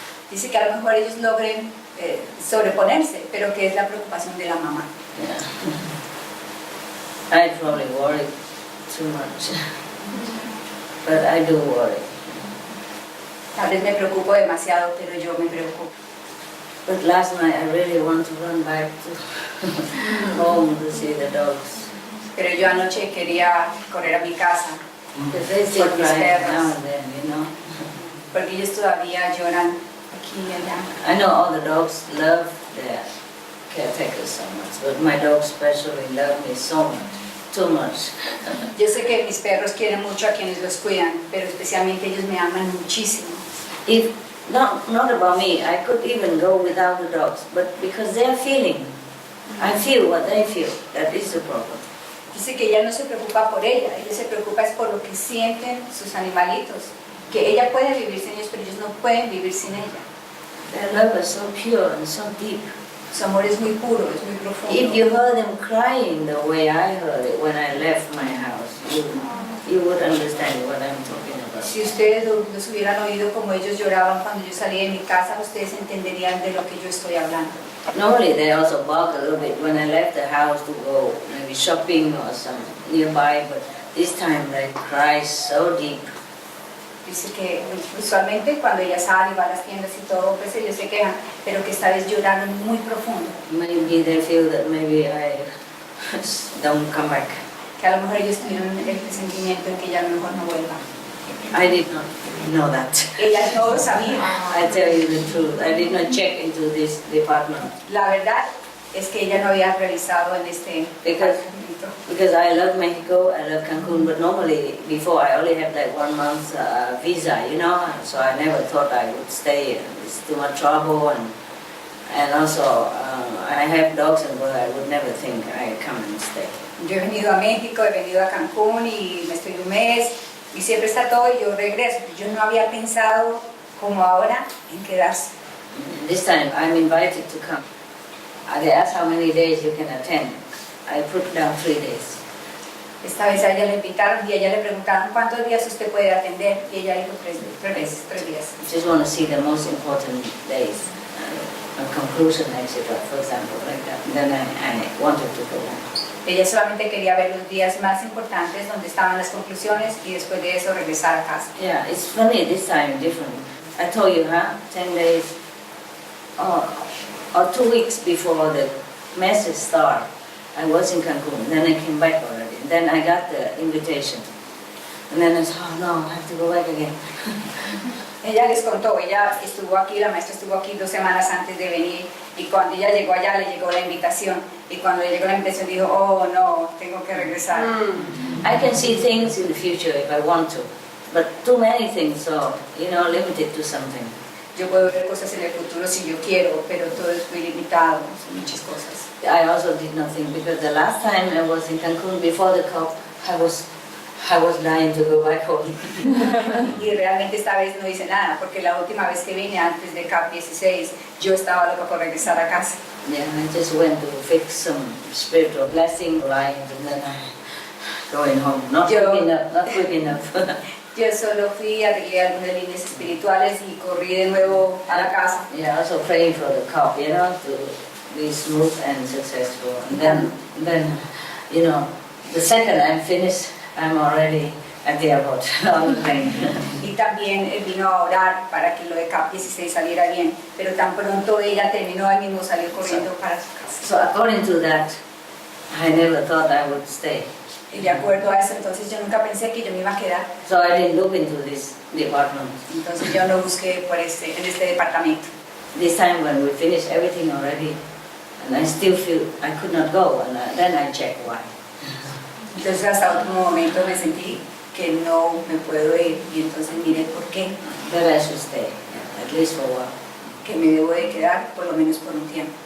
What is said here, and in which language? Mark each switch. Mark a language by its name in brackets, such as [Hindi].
[Spanish] Dice que a lo mejor ellos logren sobreponerse, pero que es la preocupación de la mamá. [English] Yeah. I probably worry too much, but I do worry. [Spanish] Tal vez me preocupo demasiado, pero yo me preocupo. [English] But last night I really want to run back to home to see the dogs. [Spanish] Pero yo anoche quería correr a mi casa. [English] Because they still cry now and then, [Spanish] Porque ellos todavía lloran aquí y allá. [English] I know all the dogs love their caretakers so much, but my dogs especially love me so much, too much. [Spanish] Yo sé que mis perros quieren mucho a quienes los cuidan, pero especialmente ellos me aman muchísimo. [English] If not about me, I could even go without the dogs, but because they're feeling, I feel what they feel. That is the problem. [Spanish] Dice que ella no se preocupa por ella se preocupa es por lo que sienten sus animalitos, que ella puede vivir sin ellos, pero ellos no pueden vivir sin ella. [English] Their love is so pure and so deep. [Spanish] Su amor es muy puro, es muy profundo. [English] If you heard them crying the way I heard it when I left my house, you would understand what I'm talking about. [Spanish] Si ustedes los hubieran oído como ellos lloraban cuando yo salí de mi casa, ustedes entenderían de lo que yo estoy hablando. [English] Normally they also bark a little bit when I left the house to go maybe shopping or some nearby, but this time they cry so deep. [Spanish] Dice que usualmente cuando ella sale y va a las tiendas y todo, pues ellos se quejan, pero que esta vez lloraron muy profundo. [English] Maybe they feel that maybe I don't come back. [Spanish] Que a lo mejor ellos tuvieron el presentimiento en que ella a lo mejor no vuelva. [English] I did not know that. [Spanish] Ella no lo sabía. [English] I tell you the truth. I did not check into this department. [Spanish] La verdad es que ella no había revisado en este departamento. [English] Because I love Mexico, I love Cancun, but normally before I only had like 1 month visa, you know, so I never thought I would stay. It's too much trouble, and also I have dogs, and but I would never think I'd come and stay. [Spanish] Yo he venido a México, he venido a Cancún y me estoy un mes y siempre está todo y yo regreso. Yo no había pensado como ahora en quedarse. [English] This time I'm invited to come. They asked how many days you can attend. I put down 3 days. [Spanish] Esta vez a ella le invitaron y a ella le preguntaron cuántos días usted puede atender y ella dijo 3 días. [English] Just want to see the most important days, a conclusion, etc. For example, like that. Then I wanted to go home. [Spanish] Ella solamente quería ver los días más importantes donde estaban las conclusiones y después de eso regresar a casa. [English] Yeah, it's funny this time, different. I told you, 10 days or 2 weeks before the message started, I was in Cancun. Then I came back already. Then I got the invitation. And then I said, oh no, I have to go back again. [Spanish] Ella les contó, ella estuvo aquí, la maestra estuvo aquí 2 semanas antes de venir y cuando ella llegó allá le llegó la invitación y cuando le llegó la invitación dijo, oh no, tengo que regresar. [English] I can see things in the future if I want to, but too many things, so, you know, limited to something. [Spanish] Yo puedo ver cosas en el futuro si yo quiero, pero todo es muy limitado, son muchas cosas. [English] I also did not think, because the last time I was in Cancun before the COP, I was dying to go back home. [Spanish] Y realmente esta vez no hice nada, porque la última vez que vine antes de CAP 16, yo estaba loca por regresar a casa. [English] Yeah, I just went to fix some spiritual blessing lines and then going home. Not quick enough. [Spanish] Yo solo fui, arreglé algunas líneas espirituales y corrí de nuevo a la casa. [English] Yeah, also praying for the COP, you know, to be smooth and successful. And then, you know, the second I'm finished, I'm already at the airport on the plane. [Spanish] Y también vino a orar para que lo de CAP 16 saliera bien, pero tan pronto ella terminó, él mismo salió corriendo para su casa. [English] So according to that, I never thought I would stay. [Spanish] Y de acuerdo a eso, entonces yo nunca pensé que yo me iba a quedar. [English] So I didn't look into this department. [Spanish] Entonces yo no busqué en este departamento. [English] This time when we finished everything already, and I still feel I could not go, and then I checked why. [Spanish] Entonces hasta último momento me sentí que no me puedo ir y entonces miré por qué. [English] That I should stay, at least for a while. [Spanish] Que me debo de quedar por lo menos por un tiempo.